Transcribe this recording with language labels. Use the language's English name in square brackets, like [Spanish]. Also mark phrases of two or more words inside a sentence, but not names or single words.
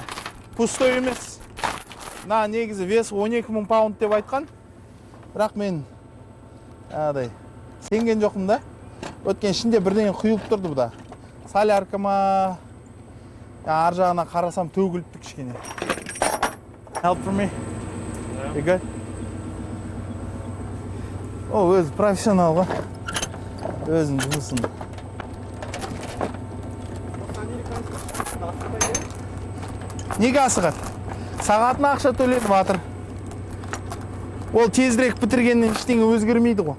[Kazakh] Пустой емес. Мына негізі весі 12.000 паунд деп айтқан. Бірақ мен сенген жоқпын да. Өткен ішінде бірдеңе құйылып тұрды бұда. Солярка ма, ар жағына қарасам төгіліпті кішкене. [English] Help for me? You good? [Kazakh] О, өзі профессионал ба? Өзінің жұмысын. Неге асығады? Сағатына ақша төлетіп жатыр. Ол тезірек бітіргеннен ештеңе өзгермейді ғой.